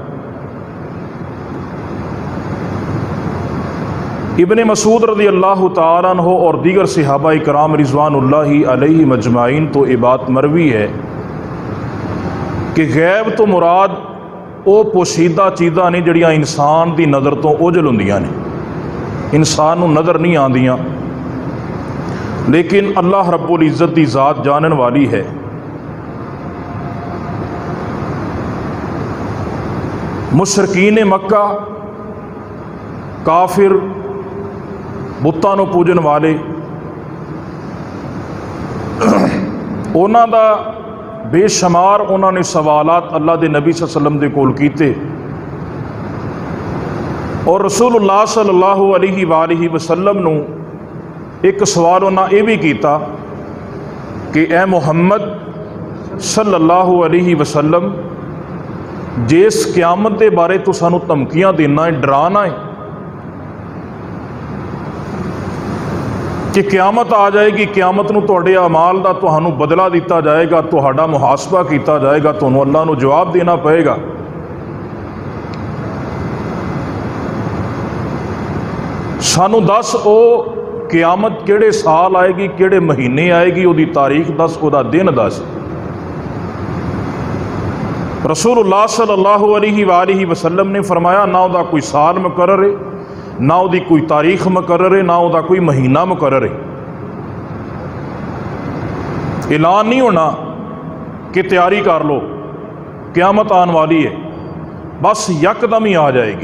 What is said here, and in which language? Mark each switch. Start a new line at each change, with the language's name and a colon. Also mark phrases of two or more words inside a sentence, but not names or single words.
Punjabi: इब्ने मसूद
Arabic: رضي الله تعالى عنه
Urdu: اور دیگر صحابہ اکرام
Arabic: رضوان الله عليهم أجمعين
Urdu: تو یہ بات مروی ہے کہ
Punjabi: غیب توں مراد وہ پوشیدہ چیزاں نیں جہیڑیاں انسان کی نظر توں اوجھل ہوندیاں نیں، انسان نوں نظر نہیں آندیاں، لیکن
Arabic: الله رب العزة
Punjabi: کی ذات جانن والی ہے. مشرکین مکہ، کافر، بتاں نوں پوجن والے، اوہناں دا بے شمار انہوں نے سوالات
Urdu: اللہ کے نبی
Arabic: صلى الله عليه وسلم
Punjabi: دے کول کیتے,
Urdu: اور رسول اللہ
Arabic: صلى الله عليه وسلم
Urdu: نوں ایک سوال انہیں یہ بھی کیا کہ اے محمد
Arabic: صلى الله عليه وسلم,
Punjabi: جس قیامت کے بارے توں سانوں دھمکیاں دینا اے، ڈرانا اے کہ قیامت آ جائے گی، قیامت نوں تہاڈے اعمال دا تہانوں بدلہ دتا جائے گا، تہاڈا محاسبہ کیتا جائے گا، تہانوں اللہ نوں جواب دینا پئے گا. سانوں دس او قیامت کہیڑے سال آئے گی، کہیڑے مہینے آئے گی، اوہدی تاریخ دس، اوہدا دن دس. रसूलुल्लाह
Arabic: صلى الله عليه وسلم
Punjabi: نے فرمایا نہ اوہدا کوئی سال مقرر اے، نہ اوہدی کوئی تاریخ مقرر اے، نہ اوہدا کوئی مہینہ مقرر اے.
Urdu: اعلان نہیں ہونا کہ تیاری کر لو قیامت آنے والی ہے، بس یکدم ہی آ جائے گی.